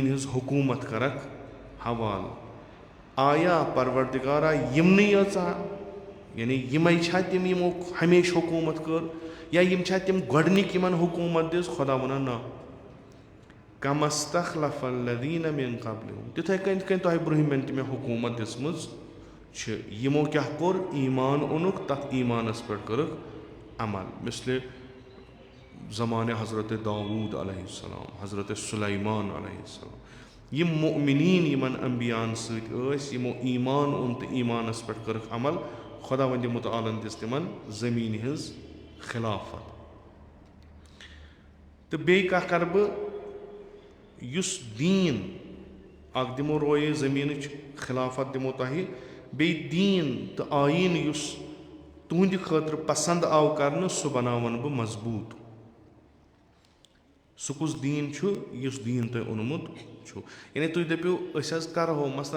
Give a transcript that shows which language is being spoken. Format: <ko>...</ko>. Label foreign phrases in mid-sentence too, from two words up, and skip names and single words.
<ks>ہٕنٛز حکوٗمت کرکھ حوالہٕ آیا پروردِگارا یِمنٕے یٲژاہ یعنی یِمے چھا تِم یِمو ہمیشہِ حکوٗمت کٔر یا یِم چھا تِم گۄڈنِکۍ یِمن حکوٗمت دِژ خۄدا وَنان نہ</ks> <ar>کَمَ اسْتَخْلَفَ الَّذِیٖنَ مِن قَبلِہِم</ar> <ks>تِتھٕے کٔنۍ یِتھ کٔنۍ تۄہہِ برونٛہِمٮ۪ن تہِ مےٚ حکوٗمت دِژمٕژ چھِ یِمو کیٛاہ کوٚر ایٖمان اوٚنُکھ تَتھ ایٖمانَس پٮ۪ٹھ کٔرٕکھ عمل مِثلِ زمانہِ حضرتِ داوٗد علیہ السلام حضرتِ سُلیمان علیہ السلام یِم مُؤمِنیٖن یِمن انبیاہن سۭتۍ ٲسۍ یِمو ایٖمان اوٚن تہٕ ایٖمانس پٮ۪ٹھ کٔرٕکھ عمل خۄدا وندِ مُتعالن دِژ تِمن زٔمیٖنہِ ہٕنٛز خِلافت تہٕ بیٚیہِ کَتھ کَرٕ بہٕ یُس دیٖن اکھ دِمو رویے زٔمیٖنٕچ خِلافت دِمو تۄہہِ بیٚیہِ دیٖن تہٕ آیٖن یُس تُہنٛدِ خٲطرٕ پسنٛد آو کرنہٕ سُہ بناون بہٕ مضبوٗط سُہ کُس دیٖن چھُ یُس دیٖن تۄہہِ اوٚنمُت چھُ یعنی تُہۍ دٔپِو أسۍ حظ کرہو مثلاً</ks>